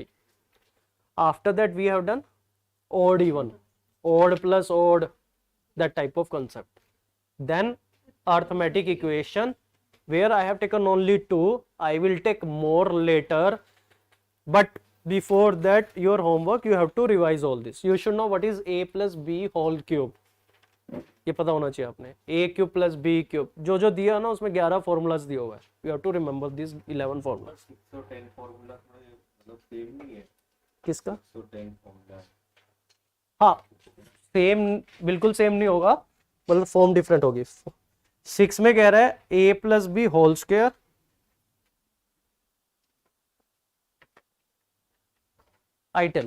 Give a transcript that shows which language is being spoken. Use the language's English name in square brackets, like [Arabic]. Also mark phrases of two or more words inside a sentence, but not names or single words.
[English] After that we have done odd even, odd plus odd, that type of concept. Then arithmetic equation, where I have taken only 2, I will take more later, but before that your homework you have to revise all this. You should know what is a plus b whole cube, [Hindi] ये पता होना चाहिए आपने. [English] a cube plus b cube, [Hindi] जो जो दिया ना उसमें 11 फॉर्मूलाज दिया हुआ है. [English] You have to remember these 11 formulas. [Hindi] 610 फॉर्मूला मतलब सेम नहीं है. किसका 610 फॉर्मूला? हाँ, सेम बिल्कुल सेम नहीं होगा, मतलब [English] form different [Hindi] होगी. 6 में कह रहा है [English] a plus b whole square, I tell you.